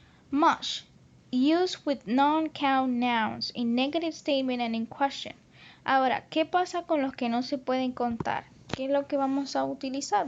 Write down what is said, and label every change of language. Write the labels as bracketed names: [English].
[English] Much. Used with non-count nouns in negative statement and in question. [Spanish] Ahora, ¿qué pasa con los que no se pueden contar? ¿Qué es lo que vamos a utilizar?